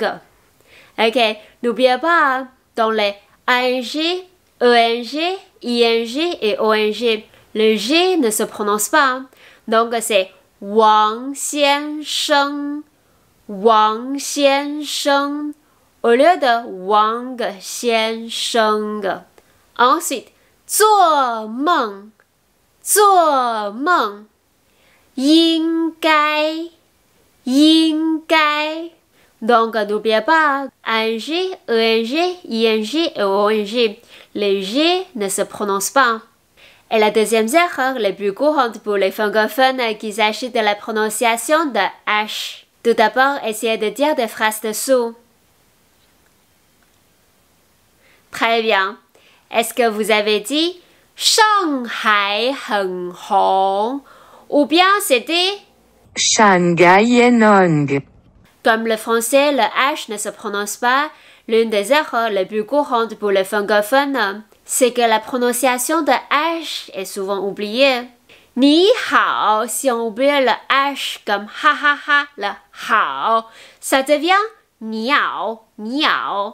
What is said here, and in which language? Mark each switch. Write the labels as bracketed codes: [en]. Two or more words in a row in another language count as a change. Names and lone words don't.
[fr] Ok, n'oubliez pas, dans les ANG, ENG, ING et ONG, le G ne se prononce pas. Donc c'est Wang Xiansheng, Wang Xiansheng, au lieu de Wang Xiansheng. Ensuite, [zh] 做梦, 做梦, 应该, 应该. [fr] Donc, n'oubliez pas, ANG, ENG, ING et ONG. Les G ne se prononcent pas. Et la deuxième erreur, la plus courante pour les francophones, qu'il s'agit de la prononciation de H. Tout d'abord, essayez de dire des phrases dessous. Très bien. Est-ce que vous avez dit Shanghai [zh] 很红 [fr] ou bien c'était Shanghai Enong? Comme le français, le H ne se prononce pas, l'une des erreurs les plus courantes pour les francophones, c'est que la prononciation de H est souvent oubliée. [zh] 你好, [fr] si on oublie le H comme ha ha ha, le hao, ça devient niao, niao.